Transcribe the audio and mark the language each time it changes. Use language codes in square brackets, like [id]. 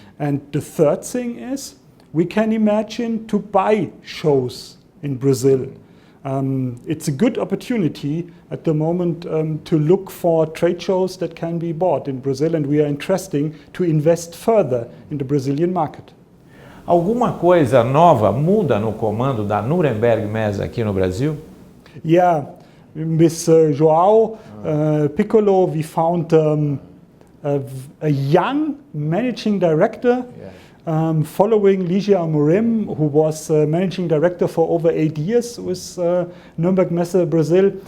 [en] And the third thing is, we can imagine to buy shows in Brazil. It's a good opportunity at the moment to look for trade shows that can be bought in Brazil, and we are interested to invest further in the Brazilian market. [pt] Alguma coisa nova muda no comando da NürnbergMesse aqui no Brasil? [en] Yeah, with João Piccolo, we found a young managing director. Following Ligia Amorim, who was managing director for over 8 years with NürnbergMesse Brazil.